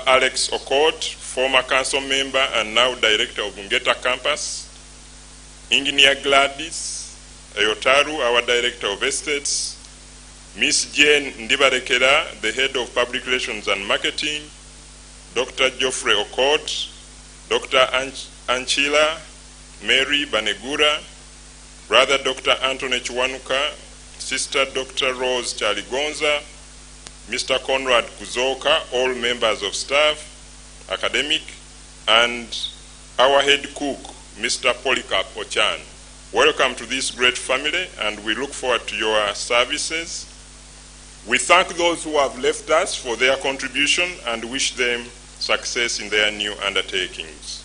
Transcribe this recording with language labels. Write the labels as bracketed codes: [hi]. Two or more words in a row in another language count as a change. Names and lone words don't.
[en] Alex Okot, former council member and now director of Ngeta Campus, Engineer Gladys Ayotaru, our Director of Estates, Ms. Jane Ndibarekera, the Head of Public Relations and Marketing, Dr. Geoffrey Okot, Dr. Anchila Mary Banegura, Brother Dr. Anthony Chwanuka, Sister Dr. Rose Chaligonza, Mr. Conrad Kuzoka, all members of staff, academic, and our head cook, Mr. Polycarp Ochan. Welcome to this great family, and we look forward to your services. We thank those who have left us for their contribution and wish them success in their new undertakings.